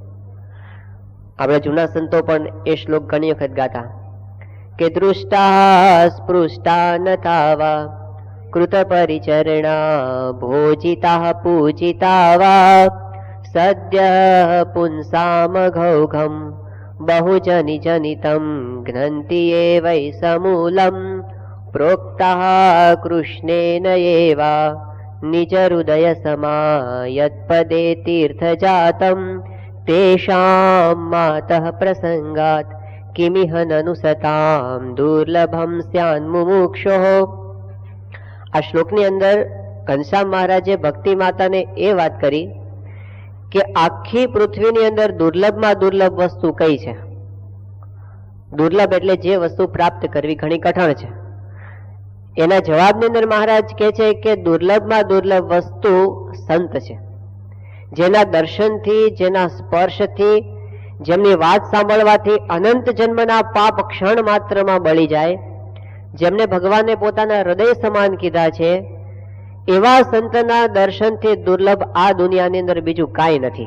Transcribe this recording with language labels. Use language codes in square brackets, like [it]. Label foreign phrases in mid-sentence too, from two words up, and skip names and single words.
[gu] આપણા જૂના સંતો પણ એ શ્લોક ઘણી વખત ગાતા કે [sa] દૃષ્ટા સ્પૃષ્ટા ન થાવા કૃત પરિચરણા ભોજિતા પૂજિતા વા સદ્ય પુંસામ ઘૌઘમ बहुजनि जनितं घ्नन्ति ये वै समूलं प्रोक्तः कृष्णेन एवा निजहृदय समायत्पदे तीर्थजातं तेषां मातः प्रसंगात् किमिह ननु सतां दुर्लभं स्यान्मुमुक्षोः. [gu] આ શ્લોકની અંદર ઘનશ્યામ મહારાજે ભક્તિ માતાને એ વાત કરી કે આખી પૃથ્વીની અંદર દુર્લભમાં દુર્લભ વસ્તુ કઈ છે. દુર્લભ એટલે જે વસ્તુ પ્રાપ્ત કરવી ઘણી કઠણ છે. એના જવાબની અંદર મહારાજ કહે છે કે દુર્લભમાં દુર્લભ વસ્તુ સંત છે, જેના દર્શનથી, જેના સ્પર્શથી, જેમની વાત સાંભળવાથી અનંત જન્મના પાપ ક્ષણ માત્રમાં બળી જાય, જેમને ભગવાને પોતાના હૃદય સમાન કીધા છે, એવા સંતના દર્શનથી દુર્લભ આ દુનિયાની અંદર બીજું કાંઈ નથી.